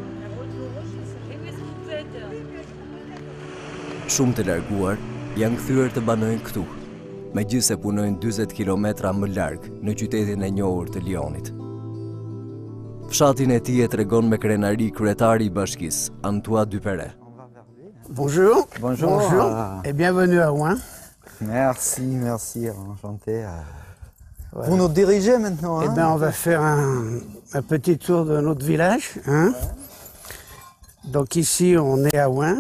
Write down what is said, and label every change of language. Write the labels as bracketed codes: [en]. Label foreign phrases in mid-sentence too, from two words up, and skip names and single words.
[sq] Shumë të larguar janë kthyer të banojnë këtu, megjithëse punojnë 40 kilometra më larg në qytetin e njohur të Lyonit. Fshatin e tij e tregon me krenari kryetari i bashkisë, Antoine Dypere. [fr] Bonjour. Bonjour. Et bienvenue à Rouen. Merci, enchanté. Voilà. Vous nous dirigez maintenant, hein? Eh bien, on va faire un petit tour de notre village. Hein? Donc ici, on est à Rouen.